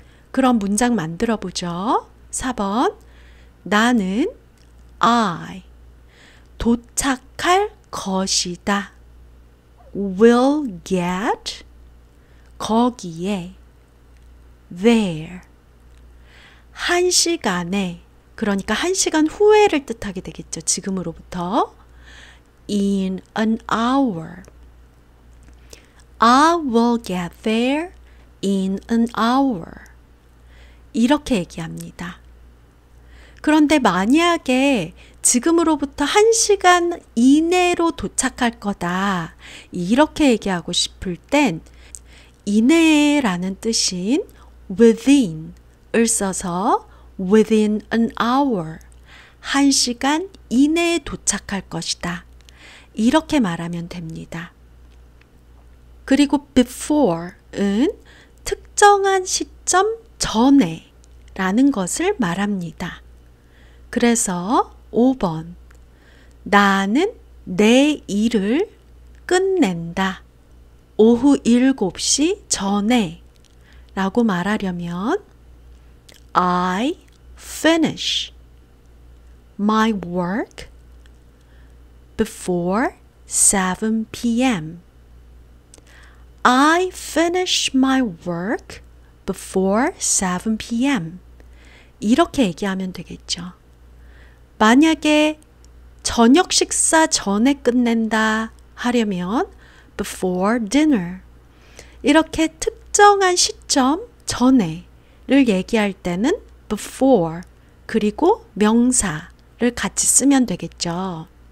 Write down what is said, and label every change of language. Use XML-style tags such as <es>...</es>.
<ko>그럼 문장 만들어 보죠. 4번. 나는 I 도착할 것이다.</ko> <en>will get</en> <ko>거기에</ko> <en>there</en> <ko>1시간에, 그러니까 1시간 후에를 뜻하게 되겠죠. 지금으로부터</ko> <en>in an hour. I will get there in an hour.</en> <ko>이렇게 얘기합니다. 그런데 만약에 지금으로부터 1시간 이내로 도착할 거다, 이렇게 얘기하고 싶을 땐 이내라는 뜻인 within을 써서</ko> <en>within an hour,</en> <ko>1시간 이내에 도착할 것이다, 이렇게 말하면 됩니다. 그리고 before은 특정한 시점 전에 라는 것을 말합니다. 그래서 5번. 나는 내 일을 끝낸다. 오후 7시 전에 라고 말하려면</ko> <en>I finish my work before 7 p.m. I finish my work before 7 p.m.</en> <ko>이렇게 얘기하면 되겠죠. 만약에 저녁 식사 전에 끝낸다 하려면</ko> <en>before dinner.</en> <ko>이렇게 특정한 시점 전에를 얘기할 때는 before 그리고 명사를 같이 쓰면 되겠죠.</ko>